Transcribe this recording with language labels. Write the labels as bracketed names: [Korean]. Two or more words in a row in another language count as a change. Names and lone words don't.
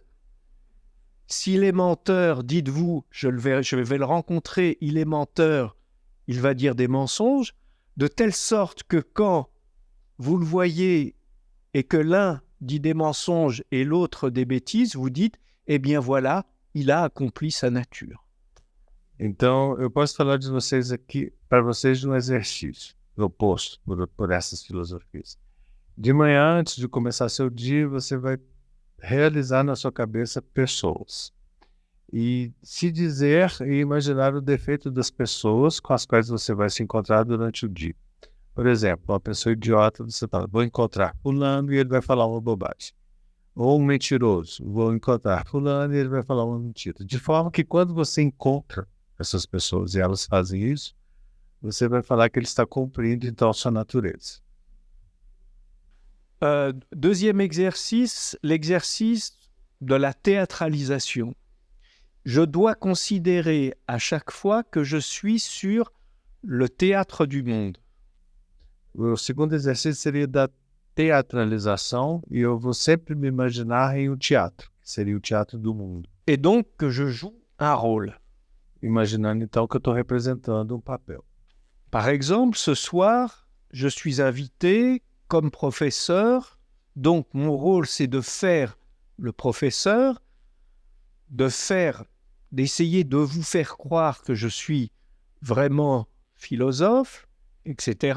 [French] S'il est menteur, dites-vous, je vais le rencontrer, il est menteur, il va dire des mensonges, de telle sorte que quand vous le voyez et que l'un dit des mensonges et l'autre des bêtises, vous dites, eh bien voilà, il a accompli sa nature. [Portuguese] Então, eu posso falar de vocês aqui, para vocês, de um exercício proposto por essas filosofias. De manhã, antes de começar seu dia, você vai realizar na sua cabeça pessoas. E se dizer e imaginar o defeito das pessoas com as quais você vai se encontrar durante o dia. Por exemplo, uma pessoa idiota, você fala, vou encontrar fulano e ele vai falar uma bobagem. Ou um mentiroso, vou encontrar fulano e ele vai falar uma mentira. De forma que quando você encontra essas pessoas e elas fazem isso, você vai falar que ele está cumprindo então a sua natureza. [French] Deuxième exercice, l'exercice de la théâtralisation. Je dois considérer à chaque fois que je suis sur le théâtre du monde. [Portuguese] O segundo exercício seria da teatralização e eu vou sempre me imaginar em um teatro, que seria o teatro do mundo. [French] Et donc que je joue un rôle. [Portuguese] Imaginando então que eu estou representando um papel. [French] Par exemple, ce soir, je suis invité comme professeur, donc mon rôle c'est de faire le professeur, d'essayer de vous faire croire que je suis vraiment philosophe, etc.